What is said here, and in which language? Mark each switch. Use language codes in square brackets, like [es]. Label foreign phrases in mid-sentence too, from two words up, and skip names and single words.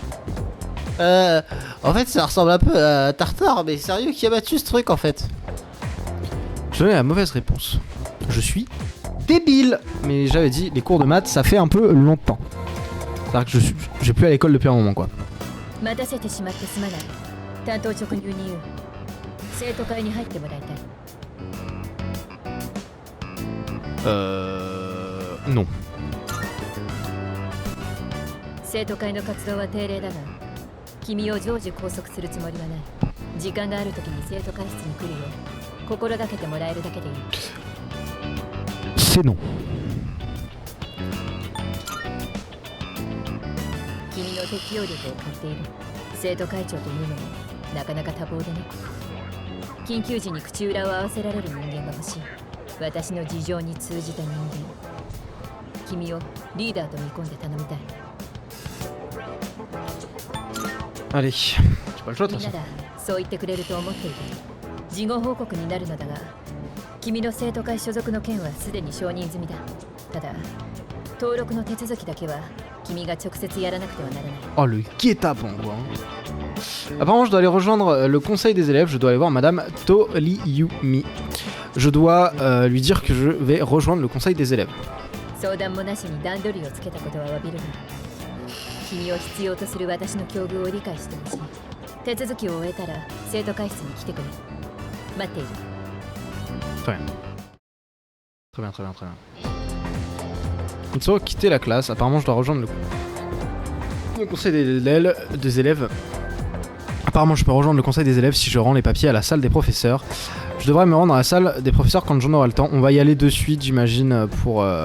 [fr] En fait ça ressemble un peu à Tartare, mais sérieux, qui a battu ce truc en fait? Je donnais la mauvaise réponse. Je suis débile. Mais j'avais dit, les cours de maths, ça fait un peu longtemps. C'est-à-dire que j'ai plus à l'école depuis un moment quoi. [ja] 生徒会に入ってもらいたい。 [fr] Non. [ja] 生徒会の活動は定例だが、君を常時拘束するつもりはない。時間がある時に生徒会室に来るよう心がけてもらえるだけでいい。 [fr] C'est non. [ja] 君の適応力を買っている。生徒会長というのもなかなか多忙でね。緊急時に口裏を合わせられる人間が欲しい。私の事情に通じた人間。君をリーダーと見込んで頼みたい。 [fr] Allez, j'ai pas le choix de toute [ja] みんな [fr] façon. [ja] だ、そう言ってくれると思っている。事後報告になるのだが、君の生徒会所属の件はすでに承認済みだ。ただ、登録の手続きだけは君が直接やらなくてはならない。 [fr] Oh le guet-apens quoi. Apparemment je dois aller rejoindre le conseil des élèves, je dois aller voir Madame Toriyumi. Je dois lui dire que je vais rejoindre le conseil des élèves. [ja] 相談もなしに段取りをつけたことは詫びるが、君を必要とする私の境遇を理解してほしい。手続きを終えたら生徒会室に来てくれ。待っている。 [fr] Très bien. Très bien, très bien, très bien. Une fois quitter la classe, apparemment je dois rejoindre le conseil des élèves. Apparemment je peux rejoindre le conseil des élèves si je rends les papiers à la salle des professeurs. Je devrais me rendre à la salle des professeurs quand j'en aurai le temps. On va y aller de suite j'imagine pour...